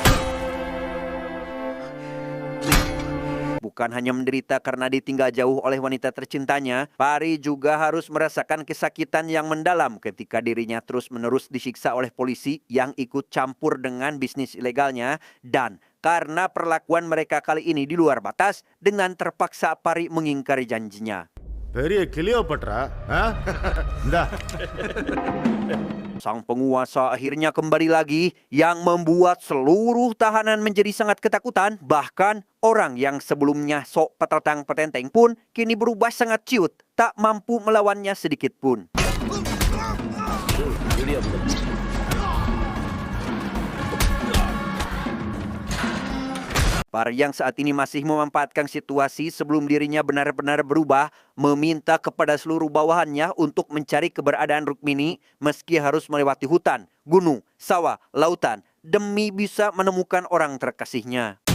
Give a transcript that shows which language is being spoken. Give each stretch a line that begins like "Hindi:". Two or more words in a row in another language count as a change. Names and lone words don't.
Indonesian: Bukan hanya menderita karena ditinggal jauh oleh wanita tercintanya, Pari juga harus merasakan kesakitan yang mendalam ketika dirinya terus-menerus disiksa oleh polisi yang ikut campur dengan bisnis ilegalnya. Dan karena perlakuan mereka kali ini di luar batas, dengan terpaksa Pari mengingkari janjinya.
Tamil: பெரிய கிளியோபட்ரா இந்தா
Indonesian: Sang penguasa akhirnya kembali lagi yang membuat seluruh tahanan menjadi sangat ketakutan. Bahkan orang yang sebelumnya sok petentang petenteng pun kini berubah sangat ciut, tak mampu melawannya sedikit pun. Pari yang saat ini masih memanfaatkan situasi sebelum dirinya benar-benar berubah, meminta kepada seluruh bawahannya untuk mencari keberadaan Rukmini meski harus melewati hutan, gunung, sawah, lautan, demi bisa menemukan orang terkasihnya.